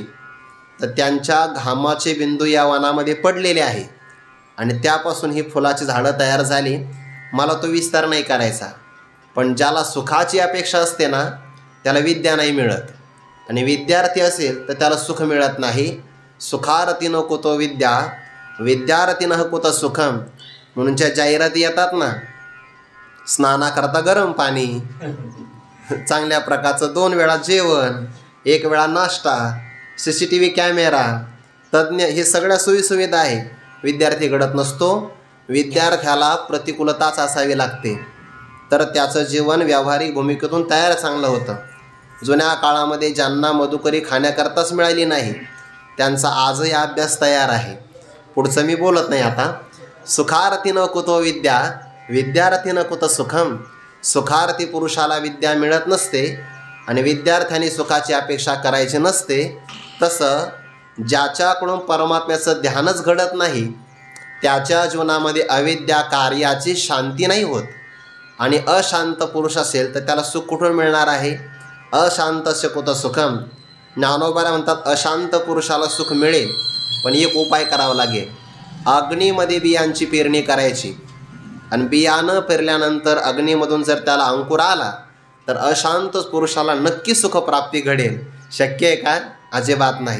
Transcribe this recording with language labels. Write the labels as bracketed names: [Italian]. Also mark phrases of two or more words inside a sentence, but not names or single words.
[Marathi] तर त्यांच्या घामाचे बिंदू या वनामध्ये पडलेले आहे आणि त्यापासून ही फुलाची झाडं तयार झाली. मला तो विस्तार नाही करायचा. पण ज्याला सुखाची अपेक्षा असते ना त्याला विद्या नाही मिळत. आणि विद्यार्थी असेल तर त्याला सुख मिळत नाही. [Sanskrit] सुखारतीनं कुतो विद्या विद्यार्थीनं कुत सुखम. [Marathi] म्हणून ज्या जाहिराती येतात ना, स्नानाकरता गरम पाणी, चांगल्या प्रकारचं 2 वेळा जेवण, 1 वेळा नाश्ता, [English] CCTV camera, [Marathi] तज्ज्ञ, हे सगळ्या सोयीसुविधा आहे. विद्यार्थी घडत नसतो. विद्यार्थ्याला प्रतिकूलताच असावी लागते तर त्याचं जीवन व्यावहारिक भूमिकेतून तयार चांगलं होतं. जुन्या काळामध्ये ज्यांना मधुकरी खाण्याकरताच मिळाली नाही त्यांचा आजही अभ्यास तयार आहे. पुढचं मी बोलत नाही आता. [Sanskrit] सुखार्थीनं कुतो विद्या विद्यार्थीनं कुत सुखम. [Marathi] सुखार्थी पुरुषाला विद्या मिळत नसते आणि विद्यार्थ्यांनी सुखाची अपेक्षा करायची नसते. तसं ज्याच्याकडून परमात्म्याचं ध्यानच घडत नाही त्याच्या जीवनामध्ये अविद्या कार्याची शांती नाही होत. आणि अशांत पुरुष असेल तर त्याला सुख कुठून मिळणार आहे? [Sanskrit] अशांतस्य कुत सुखम. [Marathi] ज्ञानोबाला म्हणतात अशांत पुरुषाला सुख मिळेल पण एक उपाय करावा लागेल. अग्नीमध्ये बियांची पेरणी करायची आणि बियाणं पेरल्यानंतर अग्नीमधून जर त्याला अंकुर आला तर अशांत पुरुषाला नक्की सुखप्राप्ती घडेल. शक्य आहे का? अजिबात नाही.